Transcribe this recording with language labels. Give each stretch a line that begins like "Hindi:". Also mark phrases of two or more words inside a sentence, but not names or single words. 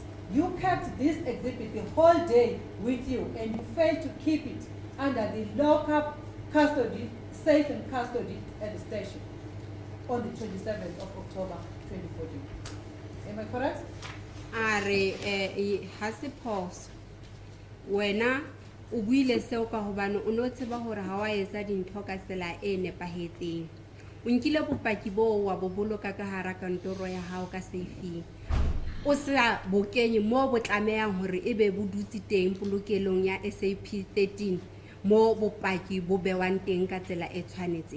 English: You kept this exhibit the whole day with you and you failed to keep it under the local custody, safe and custody at the station on the 27th of October 2014. Am I correct?
Southern Sotho: Are hase pause. Wena o buile seo ka hobane o no tseba hore ha wa etsa dintho ka tsela e nepahetseng. O nkile bopaki bo wa bo boloka ka hara kantoro ya hao ka safe. O sa bokenye mo bo tlamehang hore ebe bo dutse teng polokelong ya SAP 13 mo bopaki bo bewang teng ka tsela e tshwanetseng.